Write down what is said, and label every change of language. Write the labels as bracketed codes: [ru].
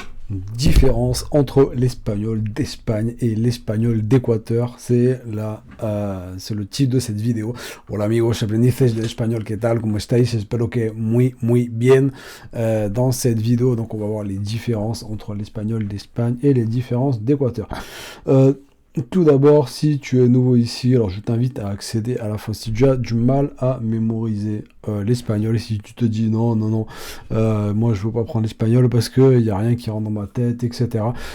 [fr] différence entre l'espagnol d'Espagne et l'espagnol d'Équateur. C'est le titre de cette vidéo. [es] Hola amigos, aprendices del español, ¿qué tal? ¿Cómo estáis? Espero que muy bien. [fr] Dans cette vidéo, donc on va voir les différences entre l'espagnol d'Espagne et les différences d'Équateur. Tout d'abord, si tu es nouveau ici, alors je t'invite à accéder à la fois si tu as du mal à mémoriser l'espagnol, et si tu te dis non, moi je veux pas prendre l'espagnol parce qu'il n'y a rien qui rentre dans ma tête, etc.